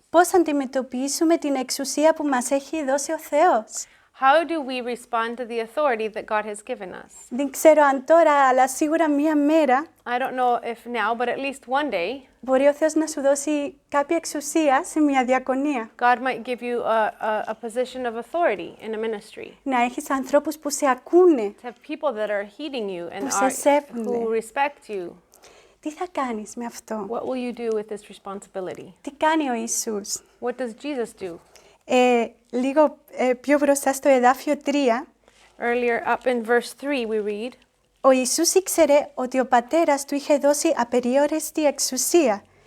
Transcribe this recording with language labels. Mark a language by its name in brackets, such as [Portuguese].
[Greek] Πώς αντιμετωπίσουμε την εξουσία που μας έχει δώσει ο Θεός? [English] How do we respond to the authority that God has given us? [Greek] Δεν ξέρω αν τώρα, αλλά σίγουρα μία μέρα [English] I don't know if now, but at least one day, [Greek] μπορεί ο Θεός να σου δώσει κάποια εξουσία σε μια διακονία. [English] God might give you a position of authority in a ministry. [Greek] Να έχεις ανθρώπους που σε ακούνε. [English] To have people that are heeding you and [Greek] Που σε σέβονται. [English] who respect you. [Greek] Τι θα κάνεις με αυτό? [English] What will you do with this responsibility? [Greek] Τι κάνει ο Ιησούς? [English] What does Jesus do? [Greek] Λίγο πιο μπροστά στο εδάφιο 3, [English] Earlier up in verse 3 we read, [Greek] ο Ιησούς ήξερε ότι ο πατέρας του είχε δώσει απεριόριστη εξουσία.